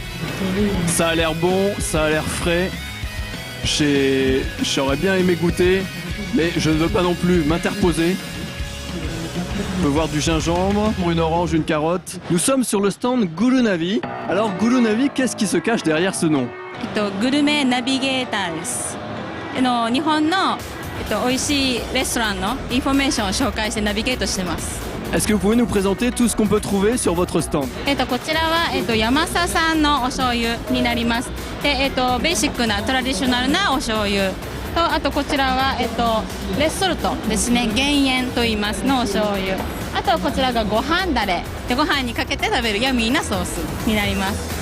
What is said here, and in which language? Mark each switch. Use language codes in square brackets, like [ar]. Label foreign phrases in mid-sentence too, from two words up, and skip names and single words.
[fr] Ça a l'air bon, ça a l'air frais. J'aurais bien aimé goûter, mais je ne veux pas non plus m'interposer. On peut voir du gingembre, une orange, une carotte. Nous sommes sur le stand Gurunavi. Alors Gurunavi, qu'est-ce qui se cache derrière ce nom? [ja] グルメナビゲーターです。日本の美味しいレストランのインフォメーションを紹介してナビゲートしてます。 [fr] Est-ce que vous pouvez nous présenter tout ce qu'on peut trouver sur votre stand? [ja] こちらは、山佐さんのお醤油になります。で、ベーシックなトラディショナルなお醤油と、あとこちらは、レッソルトですね、減塩と言いますのお醤油。あとこちらがご飯だれで、ご飯にかけて食べるヤミーなソースになります。